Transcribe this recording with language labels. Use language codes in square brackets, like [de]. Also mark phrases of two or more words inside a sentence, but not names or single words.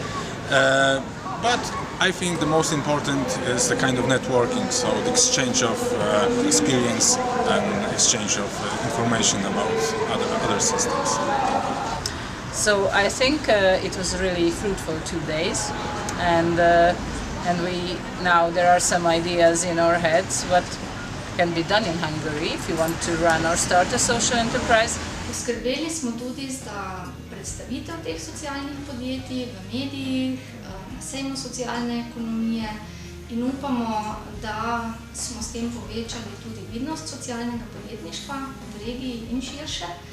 [en] But I think the most important is the kind of networking, so the exchange of experience and exchange of information about other systems. So I think it was really fruitful 2 days, and now there are some ideas in our heads what can be done in Hungary if you want to run or start a social enterprise. [sl] Poskrbeli smo tudi za predstavitev teh socialnih podjetij v medijih, na sejmu socialne ekonomije in upamo, da smo s tem povečali tudi vidnost socialnega podjetništva v regiji in širše.